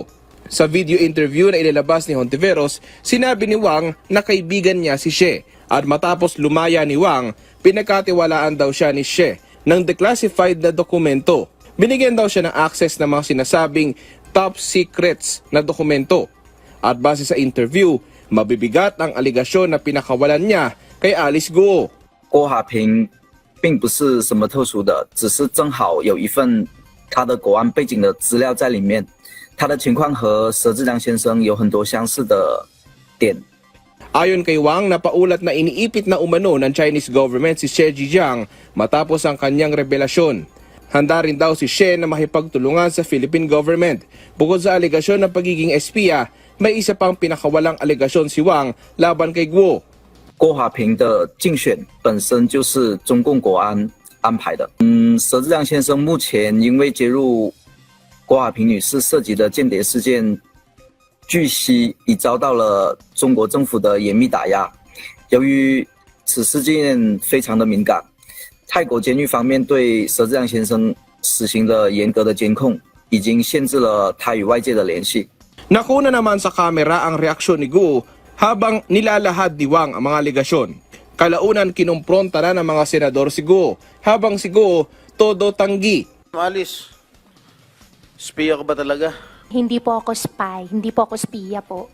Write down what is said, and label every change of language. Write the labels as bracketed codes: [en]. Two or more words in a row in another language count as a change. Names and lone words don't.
[tl] Sa video interview na inilabas ni Hontiveros, sinabi ni Wang na kaibigan niya si She at matapos lumaya ni Wang, pinagkatiwalaan daw siya ni She ng declassified na dokumento. Binigyan daw siya ng access ng mga sinasabing top secrets na dokumento. At base sa interview, mabibigat ang aligasyon na pinakawalan niya kay Alice Guo. [zh] 郭华平并不是什么特殊的，只是正好有一份他的国安背景的资料在里面，他的情况和佘志良先生有很多相似的点。 [tl] Ayon kay Wang, napaulat na iniipit na umano ng [en] Chinese government [tl] si She Jijiang matapos ang kanyang revelasyon. Handa rin daw si She na makipagtulungan sa [en] Philippine government. [tl] Bukod sa alegasyon ng pagiging espiya, may isa pang pinakawalang alegasyon si Wang laban kay Guo. [zh] 郭华平的竞选本身就是中共国安安排的。佘志良先生目前因为揭入郭华平女士涉及的间谍事件，据悉已遭到了中国政府的严密打压。由于此事件非常的敏感，泰国监狱方面对佘志良先生实行了严格的监控，已经限制了他与外界的联系。 [tl] Nakuna naman sa kamera ang reaksyon ni Guo habang nilalahad ni Wang ang mga alegasyon. Kalaunan kinumpronta na ng mga senador si Guo, habang si Guo todo tanggi. Alice, spiya ka ba talaga? Hindi po ako spy, hindi po ako spiya po.